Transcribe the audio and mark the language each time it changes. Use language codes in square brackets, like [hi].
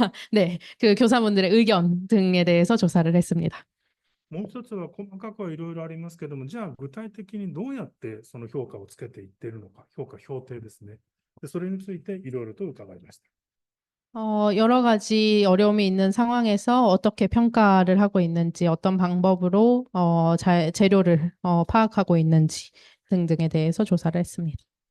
[ko] 네, 그 교사분들의 의견 등에 대해서 조사를 했습니다. [ja] もう一つは細かくはいろいろありますけども、じゃあ具体的にどうやってその評価をつけていっているのか、評価、評定ですね。で、それについていろいろと伺いました。 [ko] 여러 가지 어려움이 있는 상황에서 어떻게 평가를 하고 있는지, 어떤 방법으로 재료를 파악하고 있는지 등등에 대해서 조사를 했습니다.